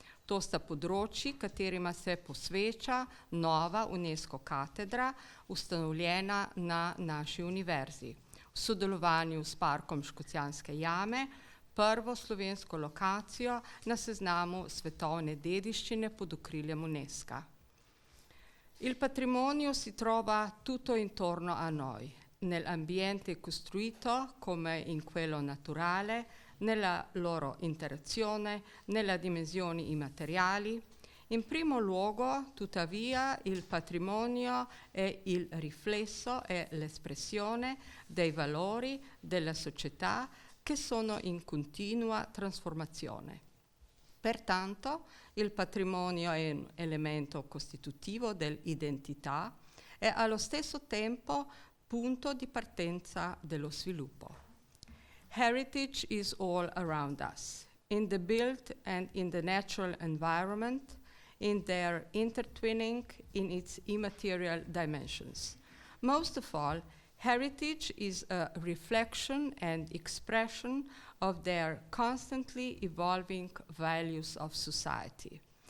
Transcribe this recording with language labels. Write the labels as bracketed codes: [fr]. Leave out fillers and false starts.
[sl] To sta področji, katerima se posveča nova UNESCO Katedra, ustanovljena na naši univerzi. V sodelovanju s Parkom Škocjanske jame, prvo slovensko lokacijo na seznamu svetovne dediščine pod okriljem UNESCO. [it] Il patrimonio si trova tutto intorno a noi, nell'ambiente costruito come in quello naturale, nella loro interazione, nella dimensione immateriali. In primo luogo, tuttavia, il patrimonio è il riflesso e l'espressione dei valori della società che sono in continua trasformazione. Pertanto, il patrimonio è un elemento costitutivo dell'identità e allo stesso tempo punto di partenza dello sviluppo. [en] Heritage is all around us, in the built and in the natural environment, in their intertwining in its immaterial dimensions. Most of all, heritage is a reflection and expression of their constantly evolving values of society.